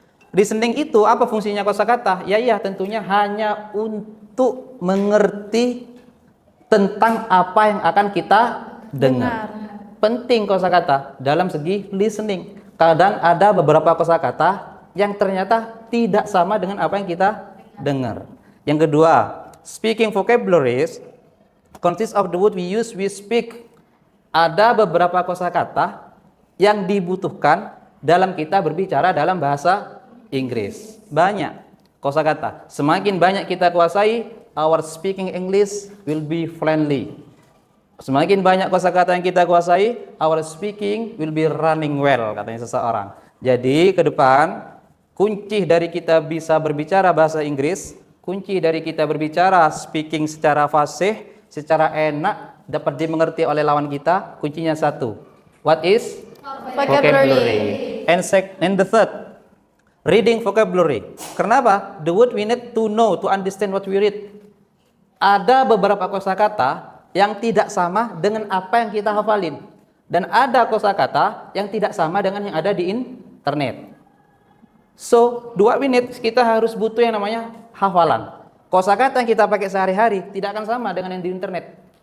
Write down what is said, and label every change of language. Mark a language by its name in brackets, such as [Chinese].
[Indonesian] Listening itu apa fungsinya kosakata? Ya tentunya hanya untuk mengerti tentang apa yang akan kita dengar. Penting kosakata dalam segi listening. Kadang ada beberapa kosakata yang ternyata tidak sama dengan apa yang kita dengar. Yang kedua, [English] speaking vocabularies consists of the word we use, we speak. [Indonesian] Ada beberapa kosakata yang dibutuhkan dalam kita berbicara dalam bahasa Inggris. Banyak kosakata. Semakin banyak kita kuasai, [English] our speaking English will be friendly. [Indonesian] Semakin banyak kosakata yang kita kuasai, [English] our speaking will be running well, [Indonesian] katanya seseorang. Jadi ke depan, kunci dari kita bisa berbicara bahasa Inggris, kunci dari kita berbicara speaking secara fasih, secara enak, dapat dimengerti oleh lawan kita, kuncinya satu. [English] What is? Vocabulary. And the third, reading vocabulary. Kenapa? The word we need to know, to understand what we read. [Indonesian] Ada beberapa kosakata yang tidak sama dengan apa yang kita hafalin. Dan ada kosakata yang tidak sama dengan yang ada di internet. [English] So, what we need, [Indonesian] kita harus butuh yang namanya hafalan. Kosakata yang kita pakai sehari-hari tidak akan sama dengan yang di internet.